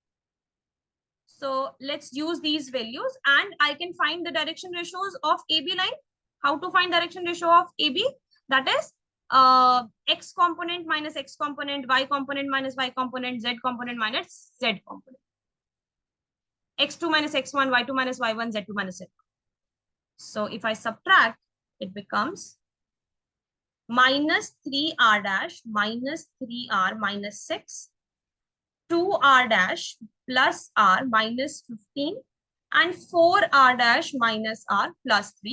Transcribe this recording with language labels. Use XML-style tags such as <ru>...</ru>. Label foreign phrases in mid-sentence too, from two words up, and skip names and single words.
<en>So let's use these values and I can find the direction ratios of AB line. How to find direction ratio of AB? That is x component minus x component, y component minus y component, z component minus z component. x2 minus x1, y2 minus y1, z2 minus z2. So if I subtract, it becomes minus 3r dash minus 3r minus 6 2r dash plus r minus 15 and 4r dash minus r plus 3.</en>